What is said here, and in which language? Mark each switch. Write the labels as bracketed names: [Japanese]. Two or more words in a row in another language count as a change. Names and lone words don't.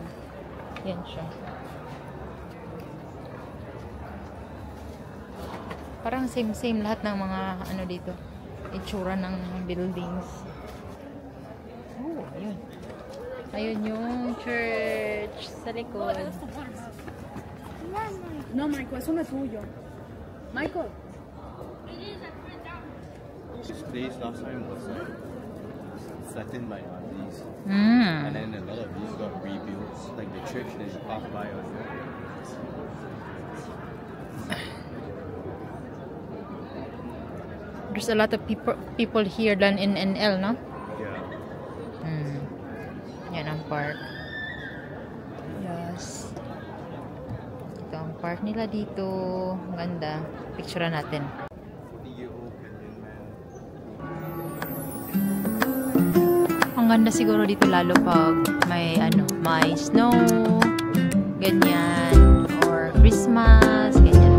[Filipino] Yan siya. Parang same-same lahat ng mga ano dito. Itsura ng buildings. Oh, ayun. Ayun yung church sa likod. [Spanish] No, Michael, eso no es tuyo. Michael. [English] This place last time was flattened by Nazis. Mm. And then a lot of these got rebuilt, like the church that you pass by. There's a lot of people here than in NL, no? Yeah. [Filipino] Mm. Yan ang park. Yes. Ito ang park nila dito. Ganda. Picture natin. Ang ganda siguro dito lalo pag may ano, may snow, ganyan, or Christmas, ganyan.